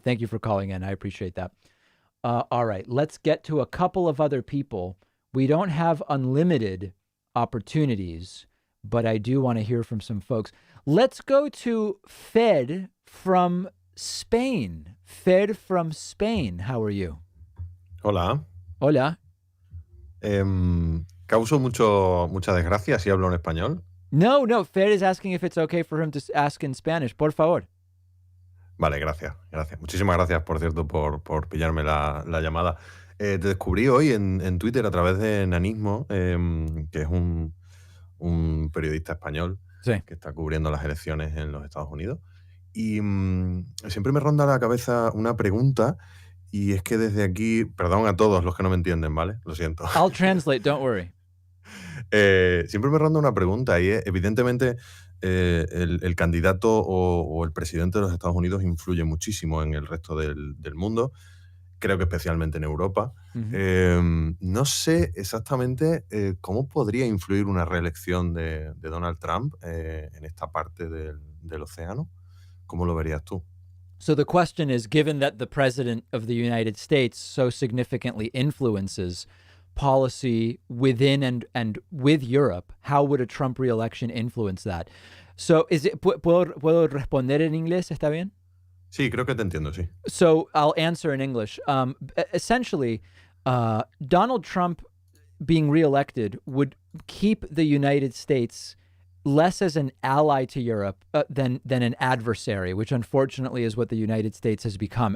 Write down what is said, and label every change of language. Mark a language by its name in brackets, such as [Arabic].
[English] Thank you for calling in. I appreciate that. All right, let's get to a couple of other people. We don't have unlimited opportunities, but I do want to hear from some folks. Let's go to Fed from Spain. Fed from Spain, how are you? [Spanish] Hola. Hola. Causo mucha desgracia si hablo en español. [English] No, Fed is asking if it's okay for him to ask in Spanish. [Spanish] Por favor. Vale, gracias. Muchísimas gracias, por cierto, por pillarme la llamada. Te descubrí hoy en Twitter a través de Nanismo, que es un periodista español que está cubriendo las elecciones en los Estados Unidos. Y siempre me ronda la cabeza una pregunta, y es que desde aquí, perdón a todos los que no me entienden, ¿vale? Lo siento. [English] I'll translate, don't worry. [Spanish] Siempre me ronda una pregunta, y evidentemente el candidato o el presidente de los Estados Unidos influye muchísimo en el resto del mundo, creo que especialmente en Europa. No sé exactamente cómo podría influir una reelección de Donald Trump en esta parte del océano. ¿Cómo lo verías tú? [English] So the question is, given that the president of the United States so significantly influences policy within and with Europe, how would a Trump re-election influence that? [Spanish] So ¿puedo responder en inglés? ¿Está bien? Sí, creo que te entiendo, sí. [English] So I'll answer in English. Essentially, Donald Trump being re-elected would keep the United States less as an ally to Europe than an adversary, which unfortunately is what the United States has become.